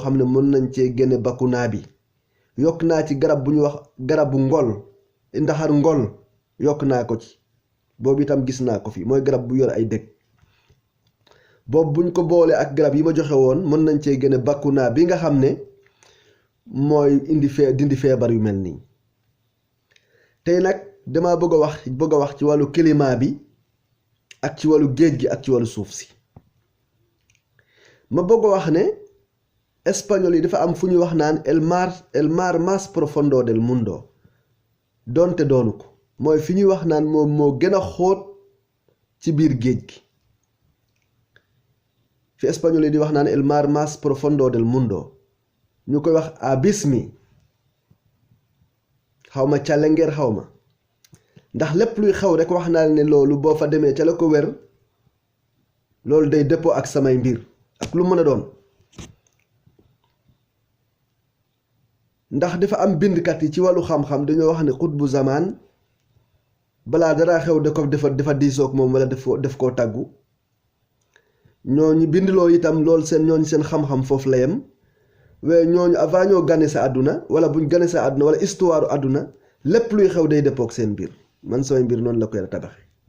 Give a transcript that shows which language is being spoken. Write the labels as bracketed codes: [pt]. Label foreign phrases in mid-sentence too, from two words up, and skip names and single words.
[wo] xam ne mën nañ cee génne bakkunaa bi yokk naa ci garab bu ñu wax garabu ngol ndaxar ngol yokk naa ko ci boobu itam gis naa ko fi mooy garab bu yor ay dëkk boobu buñ ko boolee ak garab yi ma joxe woon mën nañ cee génne bakkunaa bi nga xam ne mooy dindi feebar yu mel nii tey nag dama bëgg a wax ci wàllu climat bi ak ci wàllu géej gi ak ci wàllu suuf si ma bëgg a wax ne espagnol yi dafa am fu ñuy wax naan [es] el mar más profundo del mundo [wo] doonte doonu ko mooy fi ñuy wax naan moom moo gën a xóot ci biir géej gi fi espagnol yi di wax naan [es] el mar más profundo del mundo [wo] ñu koy wax abismi xawma càllengeer xawma ndax lépp luy xew rek wax naa ne loolu boo fa demee ca la ko wér loolu day dëppoo ak samay mbir ak lu mën a doon ndax dafa am bindkat yi ci wàllu xam-xam dañoo wax ne xutbu zamaan balaa dara xew da ko dafa diisoog moom wala def koo tàggu ñooñu bind loolu itam loolu ñooñu seen xam-xam foofu la yem waaye ñooñu avant ñoo gane sa àdduna wala buñ gane sa àdduna wala histoire àdduna lépp luy xew day dëppoog seen mbir man samay mbir noonu la koy tabaxe